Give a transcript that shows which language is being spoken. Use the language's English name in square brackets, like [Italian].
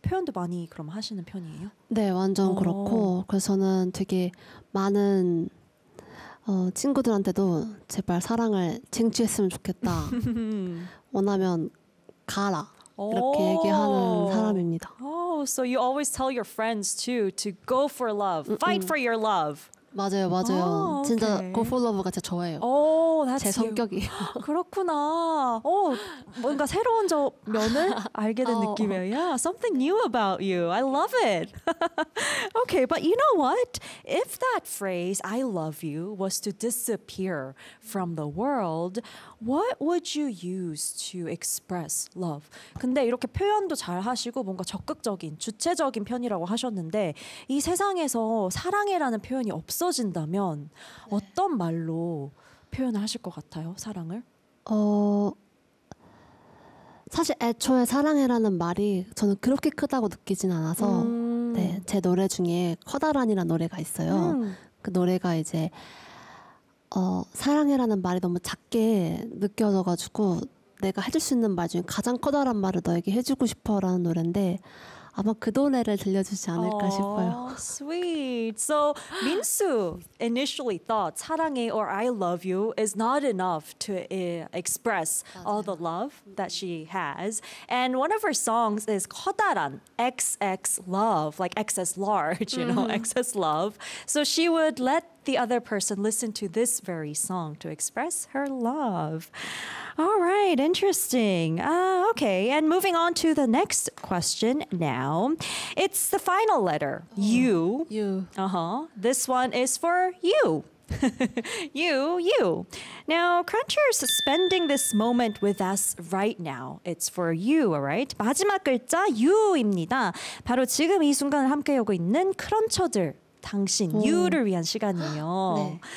[Korean] 표현도 많이 그럼 하시는 편이에요? 네, 완전 그렇고 그래서 저는 되게 많은 친구들한테도 제발 사랑을 쟁취했으면 좋겠다. 원하면 가라. 이렇게 얘기하는 사람입니다. [English] Oh, so you always tell your friends too to go for love, fight for your love. [Korean] 맞아요, 맞아요. [English] Oh, okay. [Korean] 진짜 [English] go for love [Korean] 가 진짜 저예요. [English] Oh, that's [Korean] 제 성격이. 그렇구나. 뭔가 새로운 저 면을 알게 된 느낌이에요. [English] Yeah, something new about you. I love it. Okay, but you know what? If that phrase "I love you" was to disappear from the world, what would you use to express love? [Korean] 근데 이렇게 표현도 잘 하시고 뭔가 적극적인, 주체적인 편이라고 하셨는데 이 세상에서 사랑이라는 표현이 없 없어진다면 네. 어떤 말로 표현을 하실 것 같아요? 사랑을? 사실 애초에 사랑해라는 말이 저는 그렇게 크다고 느끼진 않아서 네, 제 노래 중에 커다란이라는 노래가 있어요. 그 노래가 이제 사랑해라는 말이 너무 작게 느껴져가지고 내가 해줄 수 있는 말 중에 가장 커다란 말을 너에게 해주고 싶어라는 노래인데 아마 그 노래를 들려주지 않을까 싶어요. [English] Sweet. So Minsu initially thought 사랑해 or I love you is not enough to express [Korean] 맞아요. [English] all the love that she has. And one of her songs is 커다란 XX love, like XS large, you know, XS love. So she would let the other person listen to this very song to express her love. All right, interesting. Okay, and moving on to the next question now. It's the final letter, U. U. Uh-huh. This one is for you. You. Now, Cruncher's spending this moment with us right now. It's for you, all right? [Korean] 마지막 글자 U입니다. 바로 지금 이 순간을 함께하고 있는 크런처들. 당신, 유를 위한 시간이에요.